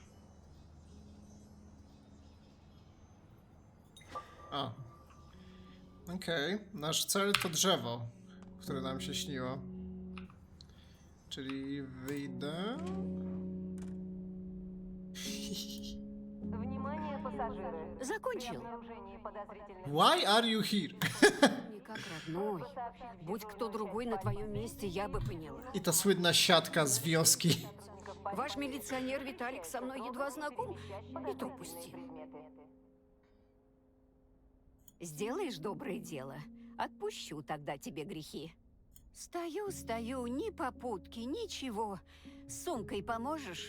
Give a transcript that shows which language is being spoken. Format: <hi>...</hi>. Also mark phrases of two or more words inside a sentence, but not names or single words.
<pl>A. Okej, nasz cel to drzewo, które nam się śniło. Czyli wyjdę...</pl> <ru>Внимание, пассажиры. Закончил.</ru> <en>Why are you here?</en> <ru>Не как родной. Будь кто другой на твоем месте, я бы поняла.</ru> <pl>I ta słynna siatka z wioski.</pl> <ru>Ваш милиционер Виталик со мной едва знаком, и то пусти. Сделаешь доброе дело, отпущу тогда тебе грехи. Стою, ни попутки, ничего. С сумкой поможешь?</ru>